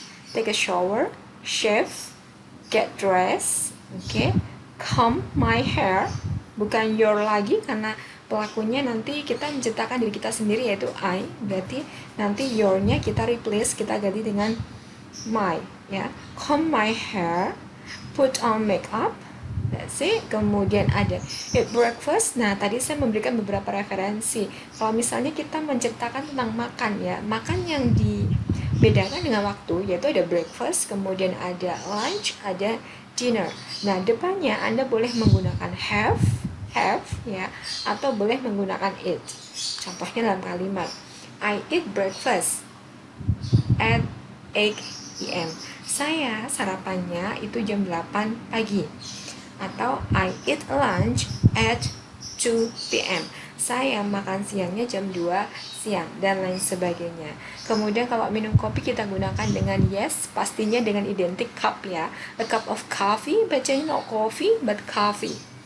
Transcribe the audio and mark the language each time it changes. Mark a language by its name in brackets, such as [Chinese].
[English] Take a shower, shave, get dressed. Oke, comb my hair. [Indonesian] Bukan your lagi, karena pelakunya nanti kita menciptakan diri kita sendiri yaitu I. Berarti nanti your-nya kita replace, kita ganti dengan my ya. [English] Comb my hair, put on makeup, that's it. [Indonesian] Kemudian ada eat breakfast. Nah, tadi saya memberikan beberapa referensi. Kalau misalnya kita menceritakan tentang makan ya, makan yang dibedakan dengan waktu yaitu ada breakfast, kemudian ada lunch, ada dinner. Nah, depannya Anda boleh menggunakan have ya, atau boleh menggunakan eat. Contohnya dalam kalimat [English] I eat breakfast at 8 p.m. [Indonesian] Saya sarapannya itu jam 8 pagi. [English] Atau I eat lunch at 2 p.m. [Indonesian] Saya makan siangnya jam 2 siang, dan lain sebagainya. Kemudian kalau minum kopi kita gunakan dengan yes, pastinya dengan identik cup ya. [English] A cup of coffee, bacanya not coffee but coffee.